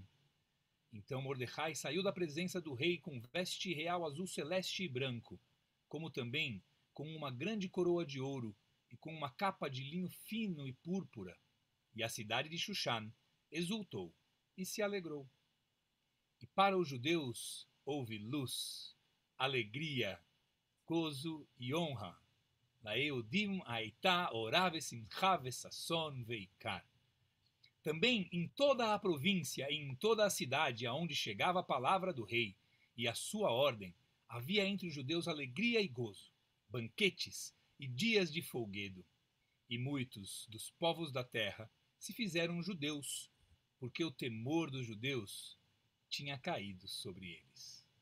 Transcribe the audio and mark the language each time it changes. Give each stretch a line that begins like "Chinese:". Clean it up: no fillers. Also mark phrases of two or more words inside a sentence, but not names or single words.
Portuguese: Então Mordecai saiu da presença do rei com veste real azul celeste e branco, como também com uma grande coroa de ouro e com uma capa de linho fino e púrpura. E a cidade de Shushan exultou e se alegrou. E para os judeus houve luz, alegria, gozo e honra.
Hebrew: ליהודים היתה אורה ושמחה וששון ויקר.
Portuguese: Também em toda a província e em toda a cidade aonde chegava a palavra do rei e a sua ordem, havia entre os judeus alegria e gozo, banquetes e dias de folguedo. E muitos dos povos da terra se fizeram judeus, porque o temor dos judeus tinha caído sobre eles.